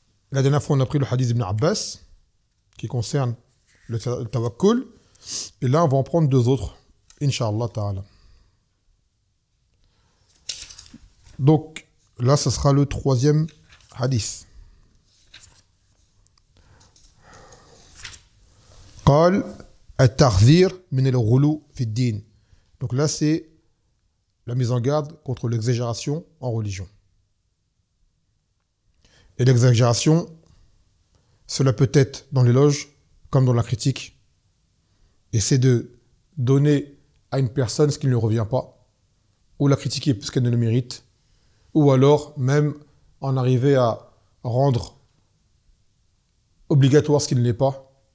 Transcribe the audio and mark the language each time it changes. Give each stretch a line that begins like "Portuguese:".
French: La dernière fois on a pris le hadith d'Ibn Abbas, qui concerne le tawakkul. Et là on va en prendre deux autres, Inch'Allah Ta'ala. Donc là ce sera le troisième hadith.
Arabic: قال التحذير من الغلو في الدين.
French: Donc là c'est la mise en garde contre l'exagération en religion. Et l'exagération, cela peut être dans l'éloge comme dans la critique. Et c'est de donner à une personne ce qui ne lui revient pas, ou la critiquer parce qu'elle ne le mérite, ou alors même en arriver à rendre obligatoire ce qui ne l'est pas.